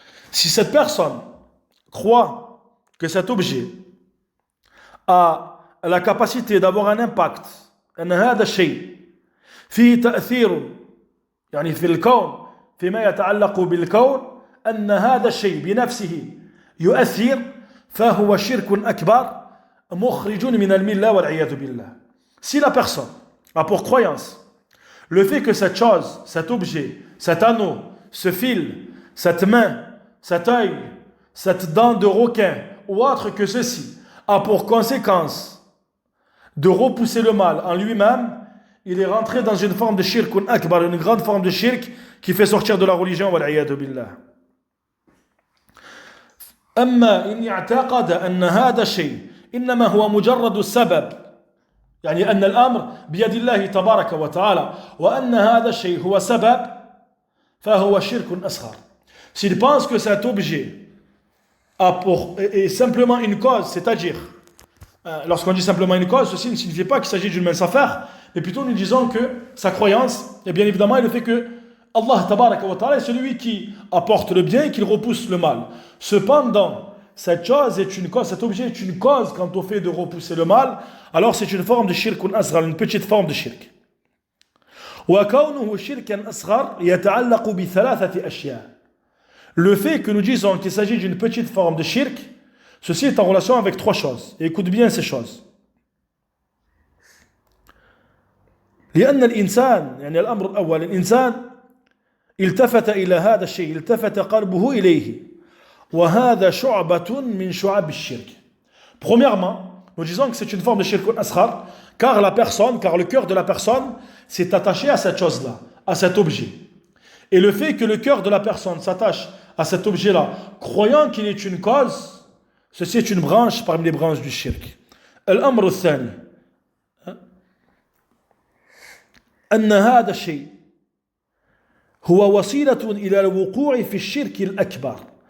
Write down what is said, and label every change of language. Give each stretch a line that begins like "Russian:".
French: Si cette personne croit que cet objet a la capacité d'avoir un impact,
Arabic: أن هذا الشيء فيه تأثير يعني في الكون فيما يتعلق بالكون أن هذا الشيء بنفسه يؤثر فهو شرك أكبر مخرج من الملة والعياذ بالله.
French: Si la personne a pour croyance le fait que cette chose, cet objet, cet anneau, ce fil, cette main, cet œil, cette dent de requin ou autre que ceci a pour conséquence de repousser le mal en lui-même, il est rentré dans une forme de shirkun akbar, une grande forme de shirk qui fait sortir de la religion, wal'iyadu billah.
Arabic: أما إن اعتقد أن هذا الشيء إنما هو مجرد السبب يعني أن الأمر بيد الله تبارك وتعالى وأن هذا الشيء هو سبب فهو شرك أصغر.
French: S'il pense que cet objet est simplement une cause, c'est-à-dire lorsqu'on dit simplement une cause, ceci ne signifie pas qu'il s'agit d'une mince affaire, mais plutôt nous disons que sa croyance, et bien évidemment, est le fait que Allah tabaraka wa ta'ala est celui qui apporte le bien et qui repousse le mal. Cependant, cette chose est une cause, cet objet est une cause quant au fait de repousser le mal, alors c'est une forme de shirkun asghar, une petite forme de shirk.
Arabic: وكونه شركا أصغر يتعلق بثلاثة أشياء.
French: Le fait que nous disons qu'il s'agit d'une petite forme de shirk, ceci est en relation avec trois choses. Et écoute bien ces choses.
Arabic: لأن الإنسان يعني الأمر الأول الإنسان التفت إلى هذا الشيء التفت قلبه إليه وهذا شعبة من شعب الشرك.
French: Premièrement, nous disons que c'est une forme de shirk asghar car le cœur de la personne s'est attaché à cette chose-là, à cet objet. Et le fait que le cœur de la personne s'attache à cet objet-là, croyant qu'il est une cause, ceci est une branche parmi les branches du shirk.
Arabic: الأمر الثاني أن هذا الشيء هو وسيلة إلى الوقوع في الشرك الأكبر.